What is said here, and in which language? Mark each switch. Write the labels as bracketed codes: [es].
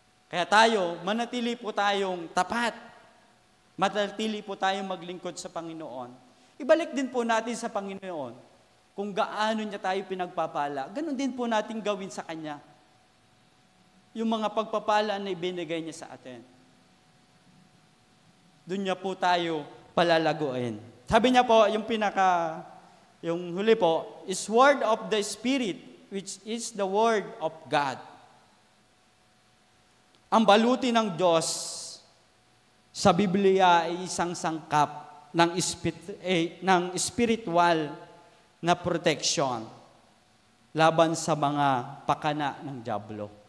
[tl] Kaya tayo, manatili po tayong tapat. Manatili po tayong maglingkod sa Panginoon. Ibalik din po natin sa Panginoon kung gaano niya tayo pinagpapala. Ganon din po natin gawin sa Kanya. Yung mga pagpapala na ibinigay niya sa atin. Doon niya po tayo palalaguin. Sabi niya po, yung huli po, [en] is word of the Spirit, which is the word of God. [tl] Ang baluti ng Diyos sa Biblia ay isang sangkap ng spiritual na protection laban sa mga pakana ng dyablo.